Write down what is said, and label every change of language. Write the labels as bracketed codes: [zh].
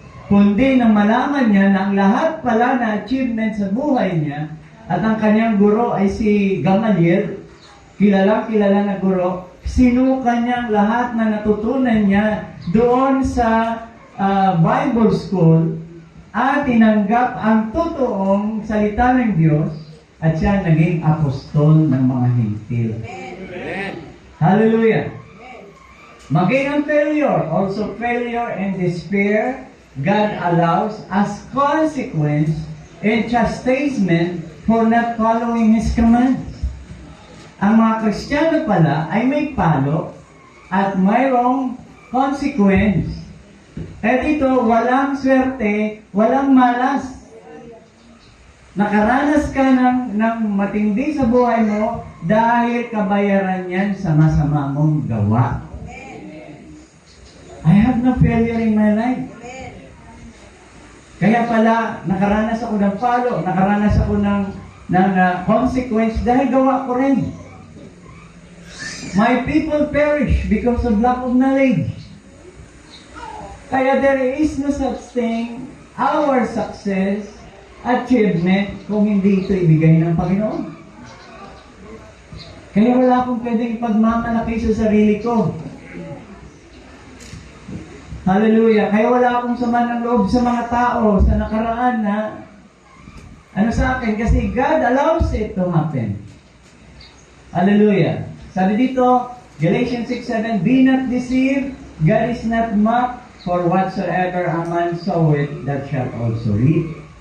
[tl] Kundi nang malaman niya na ang lahat pala na achievement sa buhay niya at ang kanyang guro ay si Gamaliel, kilala na guro, sinuka niya ang lahat na natutunan niya doon sa Bible School at tinanggap ang totoong salita ng Diyos at siya naging apostol ng mga hintil. Hallelujah! Maging ang failure, [en] also failure and despair, God allows as consequence and chastisement for not following His commands. [tl] Ang mga Kristiyano pala ay may palo at mayroong consequence Eh dito, walang swerte, walang malas. Nakaranas ka ng matindi sa buhay mo dahil kabayaran yan sa masama mong gawa. [en] I have no failure in my life. [tl] Kaya pala, nakaranas ako ng palo, nakaranas ako ng consequence dahil gawa ko rin. [en] My people perish because of lack of knowledge. [tl] Kaya [en] there is no such thing, our success, achievement, [tl] kung hindi ito ibigay ng Panginoon. Kaya wala akong pwedeng ipagmamalaki sa sarili ko. Hallelujah. Kaya wala akong sama ng loob sa mga tao sa nakaraan na sa akin kasi [en] God allows it to happen. [tl] Hallelujah. Sabi dito, [en] Galatians 6:7, be not deceived, God is not mocked, for whatsoever a man soweth, that shall also reap.